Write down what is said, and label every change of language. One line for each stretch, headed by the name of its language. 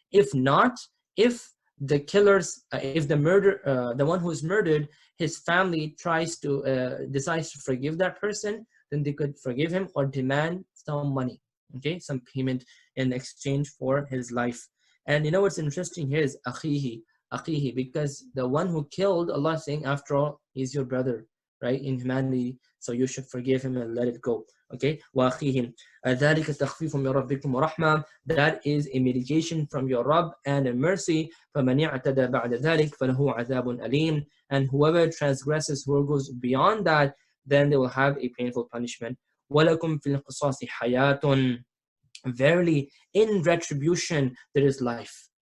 English: If not, if the killers, if the one who is murdered, his family decides to forgive that person, then they could forgive him or demand some money, okay, some payment in exchange for his life. And you know what's interesting here is akhihi, because the one who killed, Allah is saying, after all, is your brother, right, in humanity, so you should forgive him and let it go.
Arabic: Okay, وَأَخِيهِمْ ذَلِكَ تَخْفِيفٌ مِّن رَبِّكُمْ وَرَحْمَةٌ.
English: That is a mitigation from your Rabb and a mercy.
Arabic: فَمَنِ اعْتَدَى بَعْدَ ذَلِكَ فَلَهُ عَذَابٌ أَلِيمٌ.
English: And whoever transgresses, who goes beyond that, then they will have a painful punishment.
Arabic: وَلَكُمْ فِي الْقِصَاصِ حَيَاةٌ.
English: Verily, in retribution there is life.